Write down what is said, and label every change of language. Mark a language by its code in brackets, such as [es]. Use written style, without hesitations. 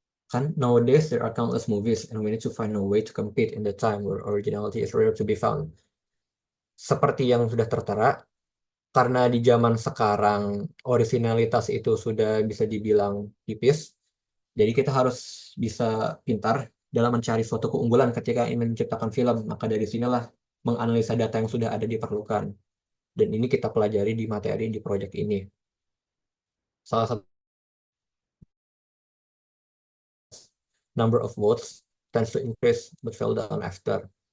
[en] Kan nowadays there are countless movies and we need to find a way to compete in the time where originality is rare to be found. [id] Seperti yang sudah tertera, karena di zaman sekarang originalitas itu sudah bisa dibilang tipis, jadi kita harus bisa pintar dalam mencari suatu keunggulan ketika ingin menciptakan film. Maka dari sinilah menganalisa data yang sudah ada diperlukan. Dan ini kita pelajari di materi di proyek ini. Salah satu [en] number of votes tends to increase but fell down after.